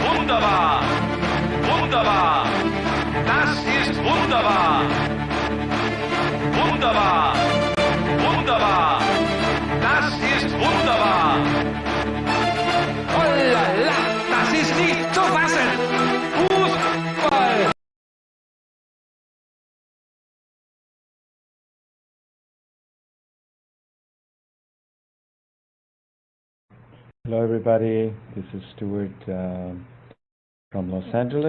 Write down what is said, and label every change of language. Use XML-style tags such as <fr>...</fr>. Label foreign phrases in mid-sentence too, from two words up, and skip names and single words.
<de>Wunderbar! Wunderbar! Das ist wunderbar! Wunderbar! Wunderbar! Das ist wunderbar!</de> <fr>Oh la la! Das ist nicht zu fassen! Fußball!</fr> <en>Hello everybody, this is Stuart from Los Angeles.</en>